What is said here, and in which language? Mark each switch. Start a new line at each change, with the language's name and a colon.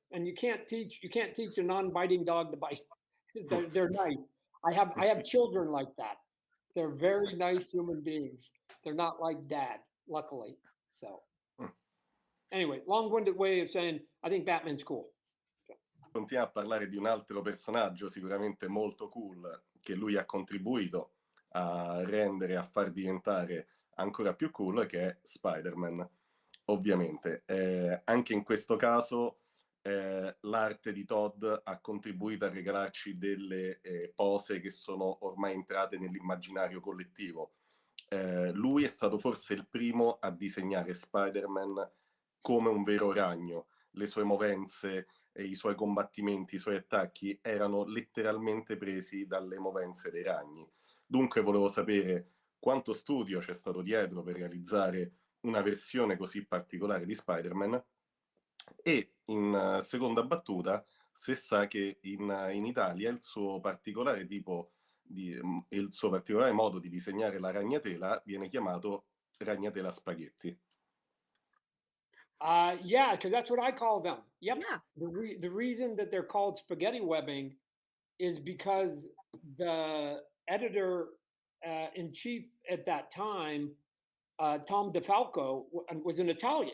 English: And you can't teach a non-biting dog to bite. They're nice. I have children like that. They're very nice human beings. They're not like dad, luckily. So anyway, long-winded way of saying I think Batman's cool.
Italian: Continuiamo a parlare di un altro personaggio sicuramente molto cool che lui ha contribuito a rendere, a far diventare ancora più cool, che è Spider-Man. Ovviamente, anche in questo caso l'arte di Todd ha contribuito a regalarci delle pose che sono ormai entrate nell'immaginario collettivo. Lui è stato forse il primo a disegnare Spider-Man come un vero ragno. Le sue movenze, i suoi combattimenti, i suoi attacchi erano letteralmente presi dalle movenze dei ragni. Dunque volevo sapere quanto studio c'è stato dietro per realizzare una versione così particolare di Spider-Man e in seconda battuta se sa che in Italia il suo particolare il suo particolare modo di disegnare la ragnatela viene chiamato ragnatela spaghetti.
English: Yeah, because that's what I call them. Yep. Yeah. The reason that they're called spaghetti webbing is because the editor in chief at that time, Tom DeFalco, was an Italian.